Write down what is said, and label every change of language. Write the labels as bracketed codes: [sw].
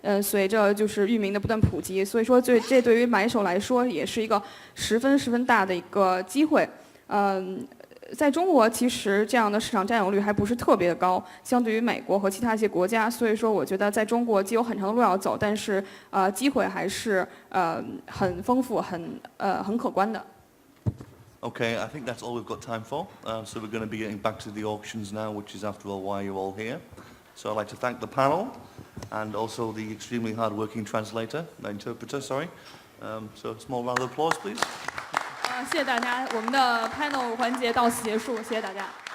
[zh] 随着就是域名的不断普及，所以说这对于买手来说也是一个十分大的一个机会。在中国，其实这样的市场占有率还不是特别的高，相对于美国和其他一些国家，所以说我觉得在中国既有很长的路要走，但是机会还是很丰富、很可观的。 [en] Okay, I think that's all we've got time for. So we're going to be getting back to the auctions now, which is after all why you're all here. So I'd like to thank the panel and also the extremely hard-working interpreter, sorry. So a small round of applause, please. [zh] 谢谢大家，我们的 panel 环节到此结束，谢谢大家。